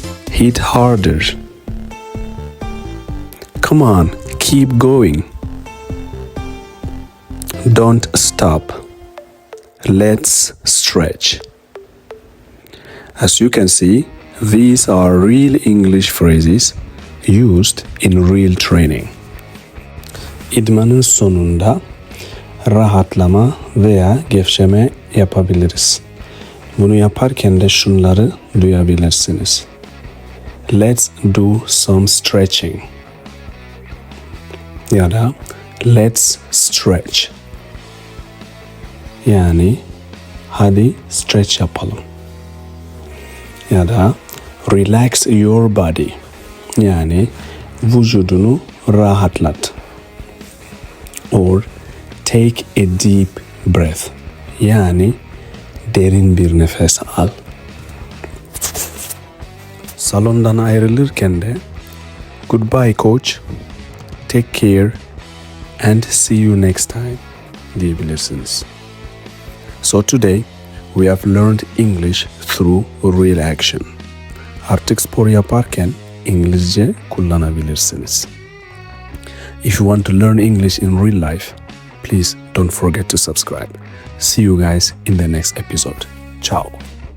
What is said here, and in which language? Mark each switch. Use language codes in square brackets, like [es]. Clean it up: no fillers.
[en] Hit harder. Come on, Keep going. Don't stop. Let's stretch. As you can see, these are real English phrases used in real training. [tr] İdmanın sonunda rahatlama veya gevşeme yapabiliriz. Bunu yaparken de şunları duyabilirsiniz. [en] Let's do some stretching. Ya da let's stretch. [tr] Yani hadi stretch yapalım. Ya da [en] relax your body. [tr] Yani vücudunu rahatlat. [en] Or take a deep breath. [tr] Yani derin bir nefes al. Salondan ayrılırken de [en] goodbye coach, take care and see you next time [tr] diyebilirsiniz. [en] So today we have learned English through real action. [tr] Artık spor yaparken İngilizce kullanabilirsiniz. [en] If you want to learn English in real life, please don't forget to subscribe. See you guys in the next episode. Ciao.